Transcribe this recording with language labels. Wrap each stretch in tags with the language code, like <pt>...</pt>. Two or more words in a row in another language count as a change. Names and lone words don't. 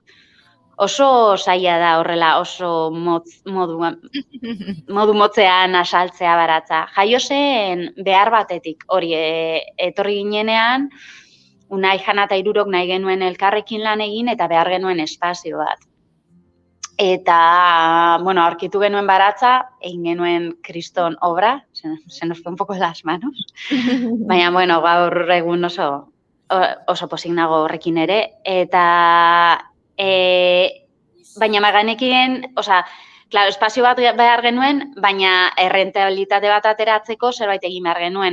<eu>Oso zaila da horrela, oso modu motzean asaltzea baratza. Jaio zen behar batetik, hori etorri ginenean, Unai Jana eta Hirurok nahi genuen elkarrekin lan egin eta behar genuen espazio bat. Eta, aurkitu genuen baratza, egin genuen kriston obra,</eu> <es>se nos fue un poco las manos,</es> <eu>baina, gaur egun oso pozik nago horrekin ere, eta baina maganekin, espazio bat behar genuen, baina errentabilitate bat ateratzeko zerbait egin behar genuen.</eu>